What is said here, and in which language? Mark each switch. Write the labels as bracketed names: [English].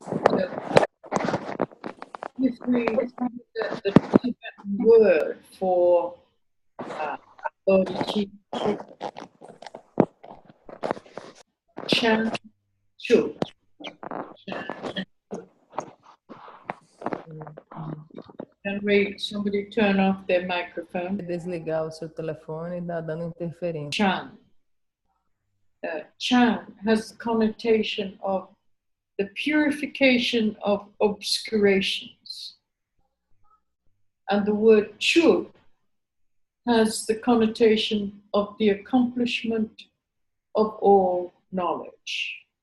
[English] So, if we the Tibetan word for bodhicitta, Chan Chu. Can somebody turn off their microphone? [Portuguese] Desligar o seu telefone e dá dando interferência. [English] Chan. Chan has the connotation of the purification of obscurations. And the word chu has the connotation of the accomplishment of all knowledge.